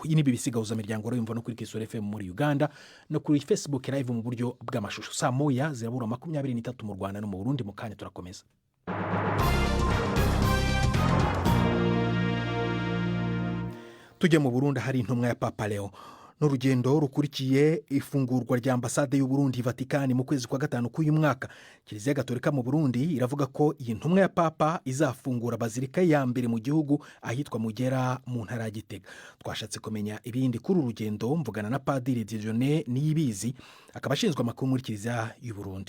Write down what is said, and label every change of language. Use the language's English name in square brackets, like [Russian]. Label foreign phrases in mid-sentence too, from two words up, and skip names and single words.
[Kinyarwanda] Iyi ni BBC Gahuzamiryango urumva no kuri Kisoro FM muri Uganda no kuri Facebook live mu buryo bw'amashusho. Saa moya zirabura 23 mu Rwanda no mu Burundi. Mu kanya turakomeza. Tujye mu Burundi, hari intumwa ya Papa Leo n'urugendo rukurikiye ifungurwa rya ambasade y'u Burundi Vatikani mu kwezi kwa 5 k'uyu mwaka. Kiliziya Gatolika mu Burundi iravuga ko iyi ntumwa ya Papa izafungura bazilika ya mbere mu gihugu ahitwa Mugera mu ntara ya Gitega. Twashatse kumenya ibindi kuri urugendo mvugana na Padiri Dieudonné Niyibizi, akaba ashinzwe amakuru muri Kiliziya y'u Burundi.